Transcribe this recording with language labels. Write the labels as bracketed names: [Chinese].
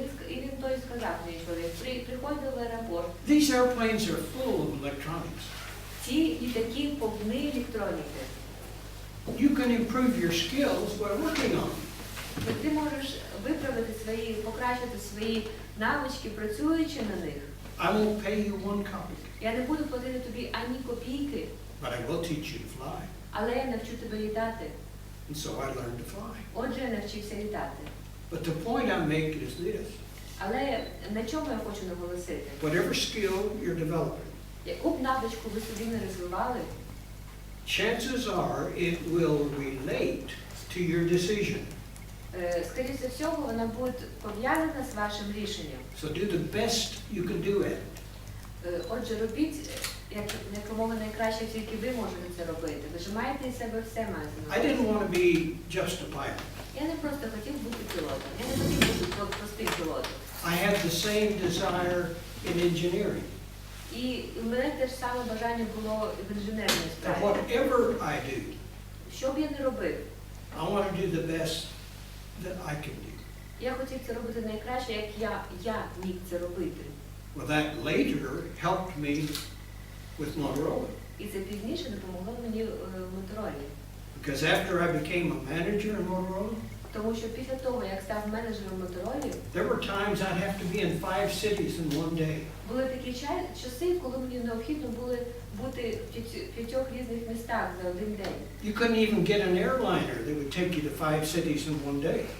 [Ukrainian] І він той сказав мені чоловік, приходив в аеропорт. [English] These airplanes are full of electronics. [Ukrainian] Ці літаки повні електроніки. [English] You can improve your skills by working on them. [Ukrainian] Ти можеш покращити свої навички, працюючи на них. [English] I won't pay you one copy, [Ukrainian] Я не буду платити тобі ані копійки, [English] but I will teach you to fly. [Ukrainian] але я навчу тебе літати. [English] And so I learned to fly. [Ukrainian] Отже, я навчився літати. [English] But the point I make is this. [Ukrainian] Але на чому я хочу наголосити? [English] Whatever skill you're developing, [Ukrainian] Яку б навичку ви собі не розвивали, [English] chances are it will relate to your decision. [Ukrainian] скоріше всього, вона буде пов'язана з вашим рішенням. [English] So do the best you can do at it. [Ukrainian] Отже, робіть якомога найкраще, тільки ви можете це робити. Вижимайте із себе все [English] I didn't want to be just a pilot. [Ukrainian] Я не просто хотів бути пілотом. Я не хотів бути простим пілотом. [English] I had the same desire in engineering. [Ukrainian] І в мене теж саме бажання було в інженерній [English] And [Ukrainian] справі. [English] whatever I do, [Ukrainian] Що б я не робив, [English] I want to do the best that I can do. [Ukrainian] я хотів це робити найкраще, як я міг це робити. [English] Well, that later helped me with Motorola. [Ukrainian] І це пізніше допомогло мені в Моторолі. [English] Because after I became a manager in Motorola, [Ukrainian] Тому що після того, як став менеджером Моторолі, [English] there were times I'd have to be in 5 cities in one day. [Ukrainian] були такі часи, коли мені необхідно було бути в 5 різних містах за один день. [English] You couldn't even get an airliner that would take you to 5 cities in one day.